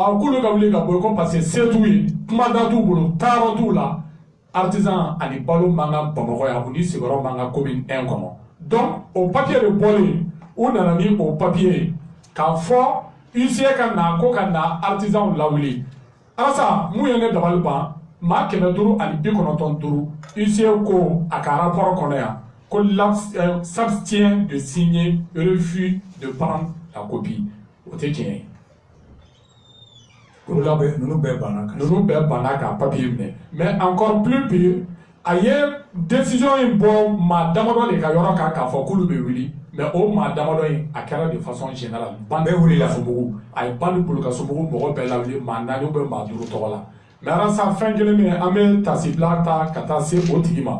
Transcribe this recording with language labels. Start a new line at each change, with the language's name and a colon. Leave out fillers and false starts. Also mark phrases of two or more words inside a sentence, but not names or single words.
Bambara: k'olu ka wuli ka bɔ yen ko
French: parce que
Bambara: se t'u ye kuma da t'u bolo taayɔrɔ t'u la artisan ani balo man ka Bamakɔ yan u ni sigiyɔrɔ man ka commune 1 kɔnɔ donc o papier de bɔlen u nana ni o papier ye k'a fɔ UCA ka na ko ka na artisan lawuli alasa mun ye ne dabali ban maa 500 ani 95 UCA ko a ka rapport kɔnɔ yan ko
French: s'abstient de signer refus de prendre la copie
Bambara: o tɛ tiɲɛ ye ninnu bɛɛ banna ka papier minɛ
French: mais encore plus pire
Bambara: a ye décision in bɔ maa damadɔ de ka yɔrɔ kan k'a fɔ k'olu bɛ wuli mais o maa damadɔ in a kɛra
French: de façon générale
Bambara: bandi buluka sobugu a ye bandi buluka sobugu mɔgɔ bɛɛ lawuli maa 4 ou maa 5 tɔgɔ la mais alasa fɛn kelen min an bɛ tasibila ta ka taa se o tigi ma